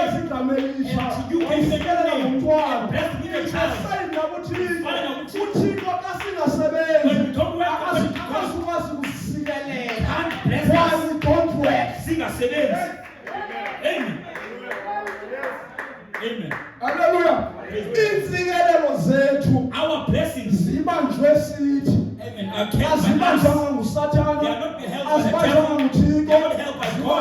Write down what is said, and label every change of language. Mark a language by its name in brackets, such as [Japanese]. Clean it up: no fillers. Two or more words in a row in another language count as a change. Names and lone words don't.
[Xhosa] igama elisha [English] And you gave me [Xhosa] wasikelela [English] the name [Xhosa] ngomntwana [English] and blessed me the child. [Xhosa] asayini nakuthixo Fine, nakuThixo. uthixo xa singasebenzi [English] When we don't work, [Xhosa] akazukwazi kusikelela [English] can't bless while us. we don't work. [Xhosa] Singasebenzi. Amen. Amen. Haleluya. Insikelelo zethu [English] Our blessings, [Xhosa] zibanjwe sithi [English] amen, are kept by us. [Xhosa] azibanjwanga ngusathana [English] They are not held by the [Xhosa] azibanjwanga [English] devil. [Xhosa] nguthixo [English] They are not held by God.